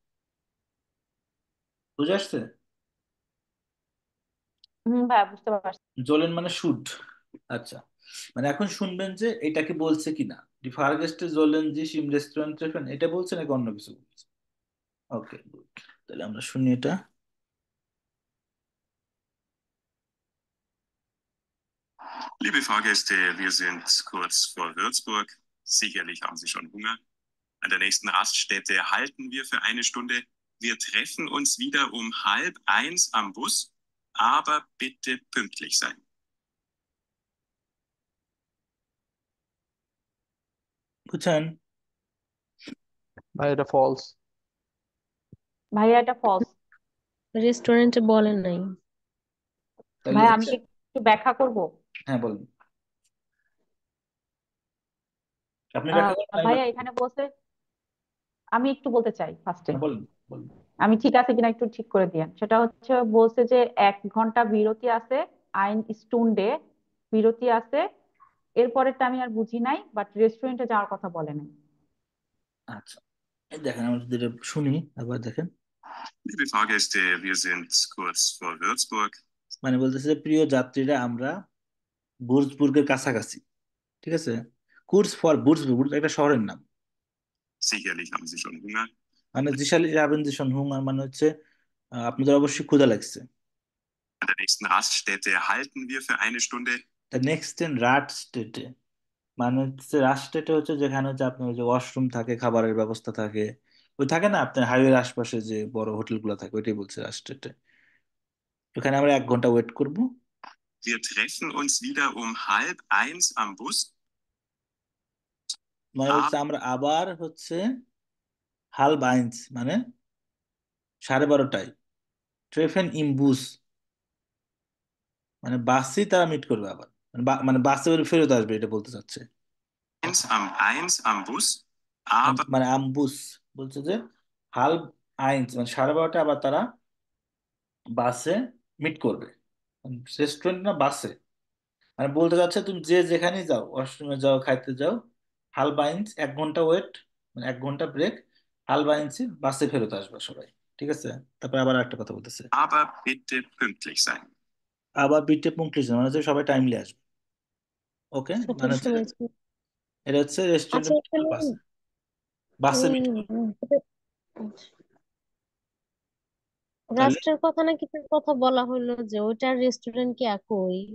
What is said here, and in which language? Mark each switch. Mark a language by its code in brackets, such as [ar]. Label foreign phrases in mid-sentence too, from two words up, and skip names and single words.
[bn] বুঝে আসছে? ভাইয়া বুঝতে পারছি। জোলেন মানে শুড। আচ্ছা, মানে এখন শুনবেন যে এটা কি বলছে কিনা, [de] die Fahrgäste sollen Sie im Restaurant treffen [bn] এটা বলছে নাকি অন্য কিছু বলছে। ওকে গুড, তাহলে আমরা শুনি এটা। [de] Liebe Fahrgäste, wir sind kurz vor Würzburg. Sicherlich haben Sie schon Hunger. An der nächsten Raststätte halten wir für eine Stunde. Wir treffen uns wieder um 12:30 am Bus, aber bitte pünktlich sein. [bn] বুঝছেন? ভাই এটা ফলস। ভাইয়া এটা ফলস। রেস্টুরেন্টে বলেন নাই। তাহলে ভাইয়া আমি হচ্ছে, কি একটু ব্যাখ্যা করব? হ্যাঁ বলুন, আপনি ব্যাখ্যা করেন আমি ভাইয়া ব্যাখ্যা করি। এখানে বলছে, আমি একটু বলতে চাই ফার্স্টে, হ্যাঁ বলুন বলুন। আমি ঠিক আছে কিনা একটু ঠিক করে দিয়েন। সেটা হচ্ছে বলছে যে 1 ঘন্টা বিরতি আছে, [de] eine Stunde [bn] বিরতি আছে। এরপরেরটা আমি আর বুঝি নাই, বাট রেস্টুরেন্টে যাওয়ার কথা বলে নাই। আচ্ছা, এই দেখেন আমরা যদি এটা শুনি আবার দেখেন। [de] Liebe Fahrgäste, wir sind kurz vor Würzburg. [bn] মানে বলতেছে যে, প্রিয় যাত্রীরা আমরা বুর্জবুর্গের কাছাকাছি। ঠিক আছে, [de] kurz vor Würzburg [bn] একটা শহরের নাম। [de] Sicherlich haben Sie schon Hunger. [bn] মানে [de] sicherlich haben [bn] যে হুঙ্গার মানে হচ্ছে আপনাদের অবশ্যই ক্ষুধা লাগছে। [de] An der nächsten Raststätte halten wir für eine Stunde. nächsten in Rast Stätte [bn] মানে হচ্ছে রাস্টেটে হচ্ছে যেখানে হচ্ছে আপনার ওই যে ওয়াশরুম থাকে, খাবারের ব্যবস্থা থাকে, ওই থাকে না আপনার হাইওয়ের আশপাশে যে বড় হোটেলগুলো থাকে, ওইটাই বলছে রাস্টেটে। ওখানে আমরা 1 ঘন্টা ওয়েট করব। [de] Wir treffen uns wieder um 12:30 am Bus. [bn] মানে বলছে আমরা আবার হচ্ছে [de] halb eins [bn] মানে 12:30টায়, [de] treffen im Bus [bn] মানে বাসই তারা মিট করবে আবার, মানে মানে বাসে করে ফেরত আসবে, এটা বলতে চাচ্ছে। [de] 1 am Bus, aber [bn] মানে আমবুস বলছে যে [de] halb eins [bn] মানে 12:30টায় আবার তারা বাসে মিট করবে, রেস্টুরেন্ট না বাসে। মানে বলতে চাচ্ছে তুমি যে যেখানেই যাও, ওয়াশরুমে যাও, খাইতে যাও, [de] halb eins [bn] 1 ঘন্টা ওয়েট, মানে 1 ঘন্টা ব্রেক, [de] halb eins [bn] বাসে ফেরত আসবে সবাই। ঠিক আছে, তারপর আবার একটা কথা বলতেছে, [de] aber bitte pünktlich sein. aber bitte pünktlich [bn] মানে হচ্ছে সবাই টাইমলি আসবে। ওকে, মানে সঠিক হচ্ছে শুনেছি। এটা হচ্ছে রেস্টুরেন্টে আচ্ছা মিট এখানে করবে, বাসে, বাসে মিট করবে। তাহলে রাষ্ট্রের কথা না কিছুর কথা বলা হলো যে ওইটার রেস্টুরেন্ট কি একই?